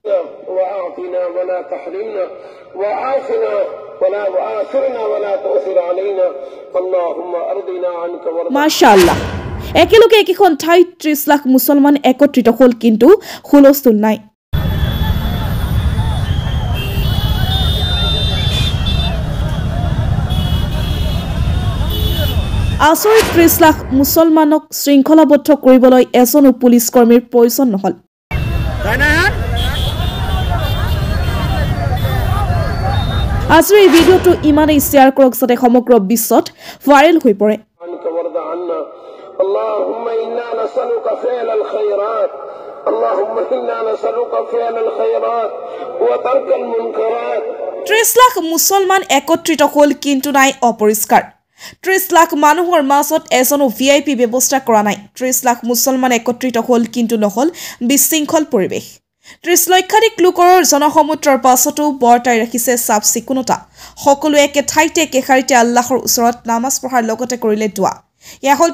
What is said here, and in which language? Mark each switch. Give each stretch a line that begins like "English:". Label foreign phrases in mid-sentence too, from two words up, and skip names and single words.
Assamese: মাশাআল্লাহ একেলগে একখন ঠাইত 30 লাখ মুছলমান একত্ৰিত হল কিন্তু হুলস্থুল নাই আচৰিত 30 লাখ মুছলমানক শৃংখলাবদ্ধ কৰিবলৈ এজন পুলিচ কৰ্মীৰ প্ৰয়োজন নহল আজিৰ এই ভিডিঅ'টো ইমানেই শ্বেয়াৰ কৰক যাতে সমগ্ৰ বিশ্বত ভাইৰেল হৈ পৰে
Arabic: اللهم إنا نسألك فعل الخيرات اللهم إنا نسألك فعل الخيرات وترك المنكرات
Assamese: 30 লাখ মুছলমান একত্ৰিত হল কিন্তু নাই অপৰিষ্কাৰ 30 লাখ মানুহৰ মাজত এজনো ভিআইপি ব্যৱস্থা কৰা নাই 30 লাখ মুছলমান একত্ৰিত হল কিন্তু নহল বিশৃংখল পৰিৱেশ 30 লক্ষাধিক লোকৰ জনসমুদ্ৰৰ পাছতো বৰ্তাই ৰাখিছে চাফ চিকুণতা সকলো একে ঠাইতে কেখাৰিতে আল্লাহৰ ওচৰত নামাজ পঢ়াৰ লগতে কৰিলে দুৱা ইয়া হল